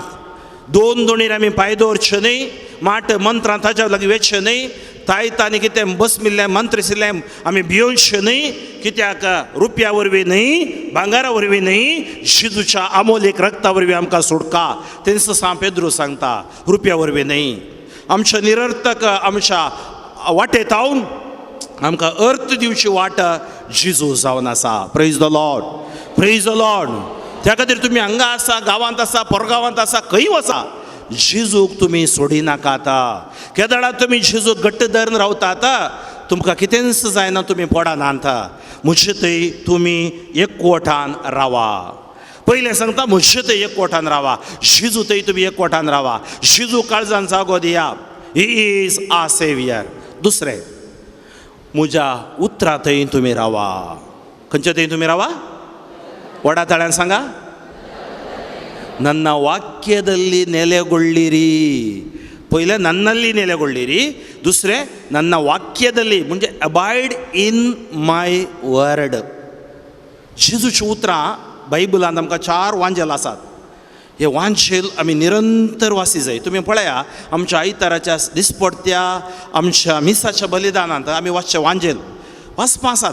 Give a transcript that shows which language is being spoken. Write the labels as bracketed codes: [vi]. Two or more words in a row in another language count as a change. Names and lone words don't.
[kok] दोन दोणीर आमी पांय दवरचे न्हय, माट मंत्रां ताच्या लागीं वेचचे न्हय, तायत आनी कितें बसमिल्लें मंत्रशिल्लें आमी भियोवचे न्हय, कित्याक रुपया वरवीं न्हय, भांगारा वरवीं न्हय, जेजूच्या अमोलीक रक्ता वरवीं आमकां सुटका. तेंच सांत पेद्रू सांगता, रुपया वरवीं न्हय. आमच्या निरर्थक आमच्या वाटेंत आवन आमकां अर्थ दिवची वाट जेजू जावन आसा. [en] Praise the Lord, praise the Lord. [kok] त्या खातीर तुमी हांगा आसा, गांवांत आसा, परगांवांत आसा, खंय वचा, जेजूक तुमी सोडिनाकात. केदळा तुमी जेजूक घट्ट धरून रावतात, तुमकां कितेंच जायना, तुमी पडनात. म्हजे थंय तुमी एकवटान रावा. पयलें सांगता, म्हजे थंय एकवटान रावा. जेजू थंय तुमी एकवटान रावा. जेजू काळजान जागो दिया. [en] He is a saviour. [kok] दुसरें, म्हज्या उतरां थंय तुमी रावा. खंयच्या थंय तुमी रावा? वडा ताळ्यान सांगा. [kn] ನನ್ನ ವಾಕ್ಯದಲ್ಲಿ ನೆಲೆಗೊಳ್ಳಿರಿ. पहिले ನನ್ನಲ್ಲಿ ನೆಲೆಗೊಳ್ಳಿರಿ. दुसरे ನನ್ನ वाक्यದಲ್ಲಿ, [kok] म्हणजे [en] abide in my word. [kok] जेजूची उतरां बायबलांत आमकां 4 वांजेल आसात. हे वांजेल आमी निरंतर वासी जाय. तुमी पळया, आमच्या आयताराच्या दिसपडत्या आमच्या मिसाच्या बलिदानांत आमी वाचचे वांजेल वाचपा आसात.